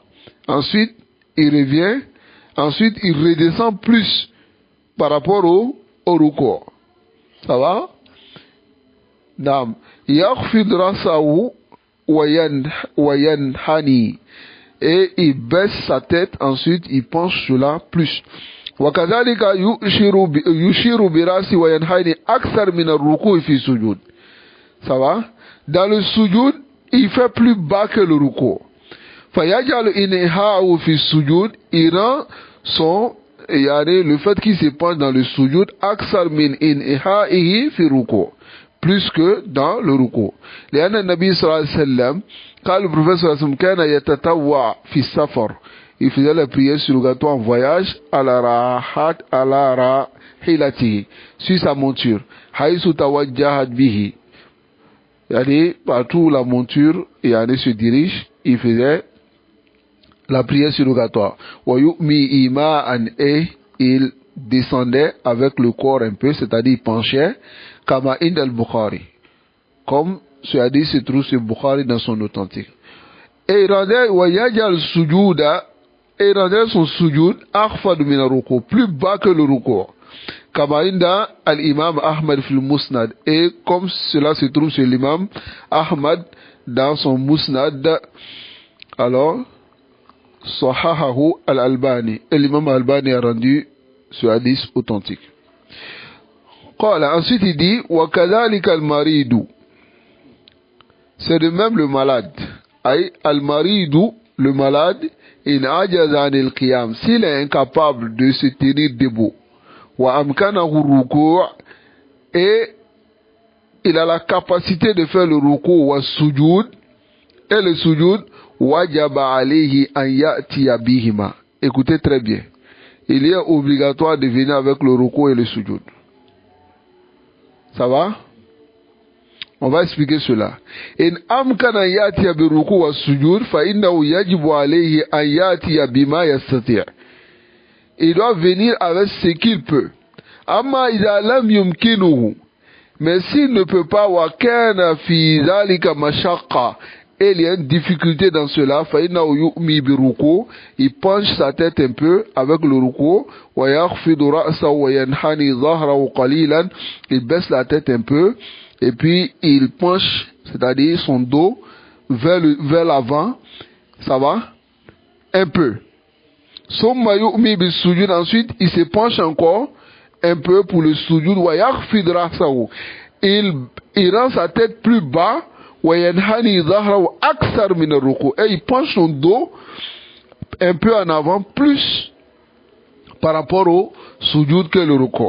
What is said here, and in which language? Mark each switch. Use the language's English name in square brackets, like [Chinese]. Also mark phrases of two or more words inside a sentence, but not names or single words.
[French] Ensuite, il revient. Ensuite, il redescend plus par rapport au ruku'. Ça va? Naam. [Arabic] يخفض رأسه وينحني. [French] Et il baisse sa tête, ensuite il penche cela plus. [Arabic] وكذلك يشير برأسه وينحني أكثر من الركوع في السجود. [French] Ça va? Dans le sujud, il fait plus bas que le ruku'. [Arabic] فيجعل انحناءه في السجود, [French] il rend le fait qu'il se penche dans le sujud [Arabic] أكثر من انحنائه في الركوع', [French] plus que dans le ruku'. [Arabic] لأن النبي صلى الله عليه وسلم, [French] quand le prophète [Arabic] صلى الله عليه وسلم كان يتطوع في السفر, [French] il faisait la prière surrogatoire en voyage à la rahilatihi, sur sa monture, [Arabic] حيث توجهت به، يعني, [French] partout où la monture se dirige, il faisait la prière surrogatoire. Et il descendait avec le corps un peu, c'est-à-dire il penchait, [Arabic] كما عند البخاري. [French] Comme ce hadith se trouve sur Bukhari dans son authentique. Et il rendait son sujoud [Arabic] أخفض من الركوع, [French] plus bas que le ruku. [Arabic] كما عند الإمام أحمد في المسند. [French] Et comme cela se trouve chez l'imam Ahmad dans son Musnad, alors [Arabic] صححه الألباني. [French] Et l'imam Albani a rendu ce hadith authentique. Ensuite il dit [Arabic] وكذلك المريض. [French] C'est de même le malade. Aïe al-maridu, le malade, [Arabic] إن عجز عن القيام, [French] s'il est incapable de se tenir debout, [Arabic] وأمكنه الركوع', [French] et il a la capacité de faire le ruku' [Arabic] والسجود, [French] et le sujud, [Arabic] وجب عليه أن يأتي بهما. [French] Écoutez très bien. Il est obligatoire de venir avec le ruku' et le sujud. Ça va? On va expliquer cela. [Arabic] إن أمكن يأتي بالركوع والسجود فإنه يجب عليه أن يأتي بما يستطيع'. [French] Il doit venir avec ce qu'il peut. [Arabic] أما إذا لم يمكنه. [French] Mais s'il ne peut pas, [Arabic] وكان في ذلك مشقة, [French] et il y a une difficulté dans cela, [Arabic] فإنه يومئ بالركوع, [French] il penche sa tête un peu avec le ruku, [Arabic] ويخفض رأسه وينحني ظهره قليلا, [French] il baisse la tête un peu. Et puis il penche, c'est-à-dire son dos vers l'avant, ça va, un peu. Ensuite il se penche encore un peu pour le sujud. Il rend sa tête plus bas, et il penche son dos un peu en avant, plus par rapport au sujud que le ruku'.